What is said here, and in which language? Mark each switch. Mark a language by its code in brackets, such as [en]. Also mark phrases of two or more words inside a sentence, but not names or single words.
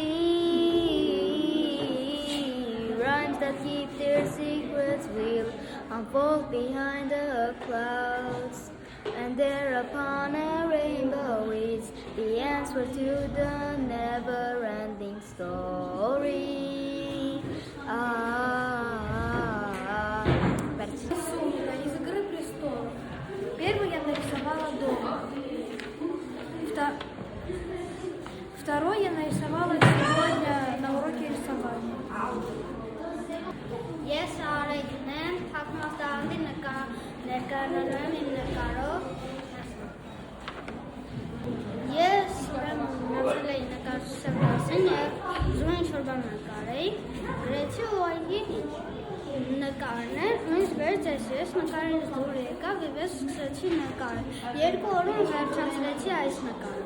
[en] be rhymes that keep their secrets will unfold behind the clouds, and there upon a rainbow is the answer to the never-ending story. [ru] Из «Игры престолов». Первый я нарисовала дома. Второй я нарисовала сегодня на уроке рисования. [hy] Ես Արեգն եմ, թաքնված տաղանդի ներկայանալու եմ իմ նկարով։ Ես մնացել էի նկարչության դասին և ուզում եմ ինչ-որ բան նկարեի, գրեցի ու այգի նկարն էր, նույնիսկ վերջերս ես նկարից դուր եկավ և ես սկսեցի նկարել։ 2 օրում վերջացրեցի այս նկարը։